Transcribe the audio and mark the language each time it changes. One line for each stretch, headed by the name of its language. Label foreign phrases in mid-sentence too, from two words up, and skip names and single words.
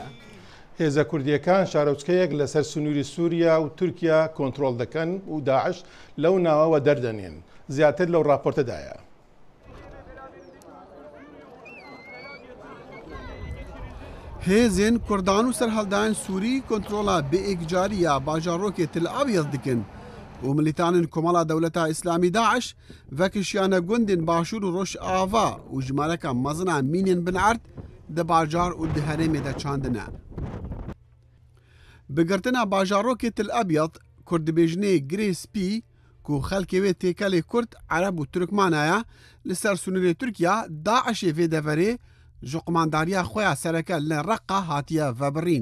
Central Kurdish: هێزە کوردیەکان شارۆچکەیەک لەسەر سنووری سووریا و تورکیا کۆنتترۆل دەکەن و داعش لەو ناوەوە دەردەنێن زیاتر لەو راپۆرتەدایە.
Kurdish: هێزên کوردان و سەرهەڵدایان سووری کۆنتترۆلا بێئیکجاریە باژارۆکێ تل ئاویەز دکن و ملیتانên کۆمەڵا دەولەتا ئیسلامی داعش vekişiyane gundên başûr û Rojava û jimareka mezina mînên binerd di bajar û di herêmê de çandine. Bigirtina bajarokê Til Abyad Kurdibêjinê Girê Spî ku xelkê wê têkelê Kurd, Ereb û Türkman ye li ser Sunûrê Tirkiya Daişê vê deverê ji qumandariya xwe ya sereke li Reqqa hatiye vebirîn.